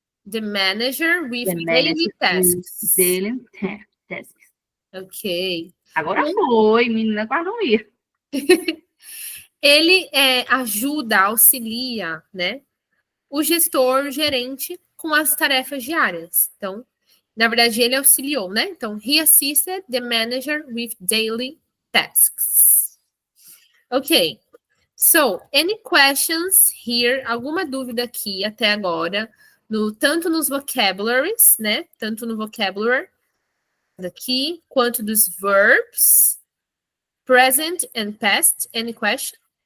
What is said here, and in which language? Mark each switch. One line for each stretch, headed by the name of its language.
English: The manager with daily tasks. Daily tasks. Ok.
Portuguese: Agora foi, menina, quase não ia. Ele ajuda, auxilia, né? O gestor, o gerente, com as tarefas diárias. Então, na verdade, ele auxiliou, né?
English: Então, he assisted the manager with daily tasks. Ok. So, any questions here?
Portuguese: Alguma dúvida aqui até agora? Tanto nos vocabularies, né? Tanto no vocabulary daqui, quanto dos verbs,
English: present and past. Any question?